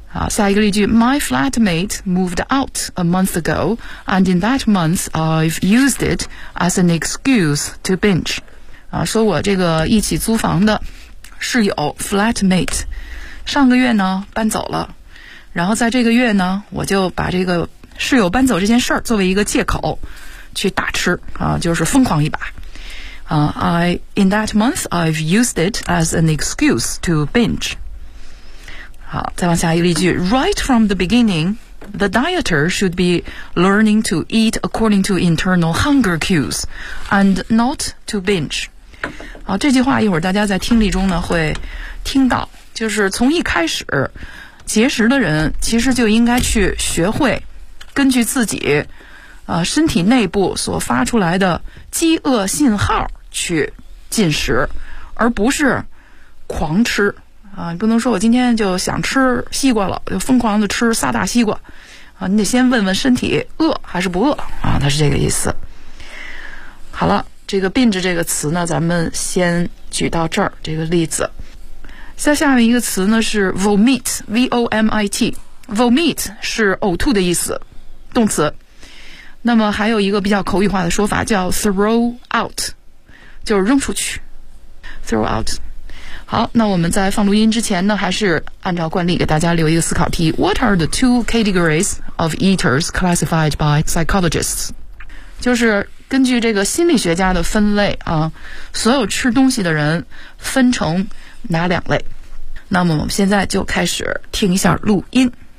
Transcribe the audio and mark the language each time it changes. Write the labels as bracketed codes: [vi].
[zh] 下一个例句 [en] My flatmate moved out a month ago, and in that month, I've used it as an excuse to binge. [zh] 说我这个一起租房的室友 flatmate 上个月呢搬走了，然后在这个月呢我就把这个室友搬走这件事儿作为一个借口去大吃啊，就是疯狂一把啊。 [en] In that month, I've used it as an excuse to binge. [zh] 好，再往下一个例句。 [en] Right from the beginning, the dieter should be learning to eat according to internal hunger cues and not to binge. [zh] 好，这句话一会儿大家在听力中呢会听到，就是从一开始节食的人其实就应该去学会根据自己身体内部所发出来的饥饿信号去进食，而不是狂吃啊！你不能说我今天就想吃西瓜了，就疯狂的吃仨大西瓜啊！你得先问问身体饿还是不饿啊？它是这个意思。好了，这个 binge 这个词呢，咱们先举到这儿这个例子。下面一个词呢是 vomit，v-o-m-i-t， vomit 是呕吐的意思，动词。那么还有一个比较口语化的说法叫 throw out， 就是扔出去 throw out。好，那我们在放录音之前呢还是按照惯例给大家留一个思考题。 [en] What are the two categories of eaters classified by psychologists？ [zh] 就是根据这个心理学家的分类啊，所有吃东西的人分成哪两类。那么我们现在就开始听一下录音。